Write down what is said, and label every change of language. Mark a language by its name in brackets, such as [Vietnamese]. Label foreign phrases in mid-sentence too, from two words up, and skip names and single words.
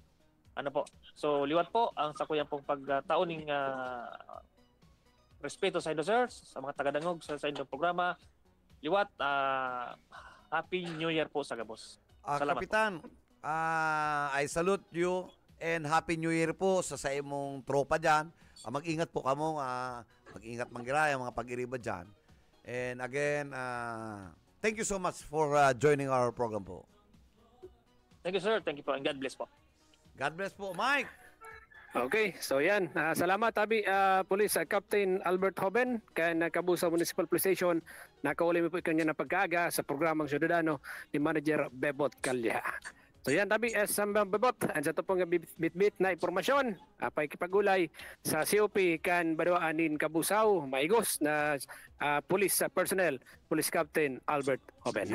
[Bikol] So, liwat po ang sakuyang pong pagtaon ng respeto sa inyo, sir, sa mga taga-dangog sa inyong programa. Liwat, [English] Happy New Year [Bikol] po sa Gabos. Salamat, Kapitan, [English] I salute you and Happy New Year [Bikol] po sa imong tropa dyan. Mag-ingat po kamo, mag-ingat manggiraya, mga pag-iriba dyan. [English] And again, thank you so much for joining our program po. Thank you, sir. Thank you po. And God bless po. God bless po. Mike! [Bikol] Okay, so yan. Salamat, Abi. Police Captain Albert Hoben, kaya Kabusaw Municipal Police Station. Nakauli mo po kanya na pagkaaga sa programang Ciudadano ni Manager Bebot Calya. So yan, Tabi, Bebot, ang sa ito pong bit-bit na impormasyon, paikipagulay sa COP kan Baduanin Kabusaw, maigos na [English] police personnel, [Bikol] Police Captain Albert Hoben.